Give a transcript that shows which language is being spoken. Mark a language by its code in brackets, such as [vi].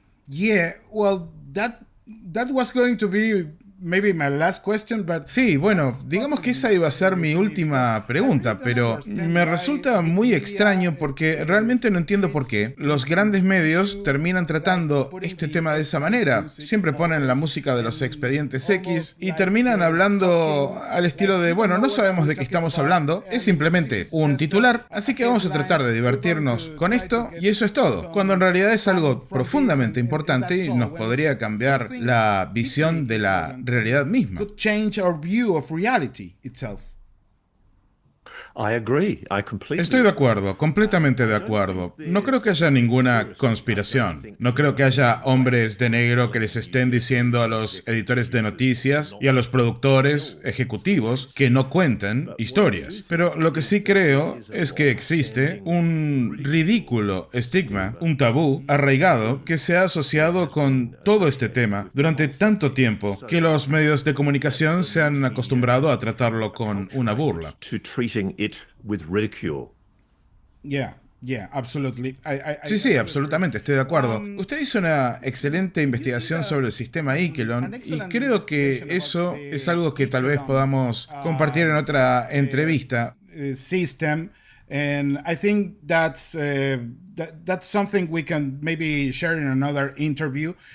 [en] Yeah, well, that was going to be maybe my last question, but [es] Sí, bueno, digamos que esa iba a ser mi última pregunta, pero me resulta muy extraño porque realmente no entiendo por qué los grandes medios terminan tratando este tema de esa manera. Siempre ponen la música de los Expedientes X y terminan hablando al estilo de, bueno, no sabemos de qué estamos hablando, es simplemente un titular, así que vamos a tratar de divertirnos con esto y eso es todo, cuando en realidad es algo profundamente importante y nos podría cambiar la visión de la realidad misma. [en] could change our view of reality itself. I agree. I completely [es] Estoy de acuerdo, completamente de acuerdo. No creo que haya ninguna conspiración. No creo que haya hombres de negro que les estén diciendo a los editores de noticias y a los productores ejecutivos que no cuenten historias. Pero lo que sí creo es que existe un ridículo estigma, un tabú arraigado que se ha asociado con todo este tema durante tanto tiempo que los medios de comunicación se han acostumbrado a tratarlo con una burla. [en] to treating it with ridicule. Yeah, absolutely. [es] Sí, absolutamente, estoy de acuerdo. Usted hizo una excelente investigación sobre el sistema Ichelon y creo que eso es algo que tal vez podamos compartir en otra entrevista. [en] System, and I think that's something we can maybe share in another interview.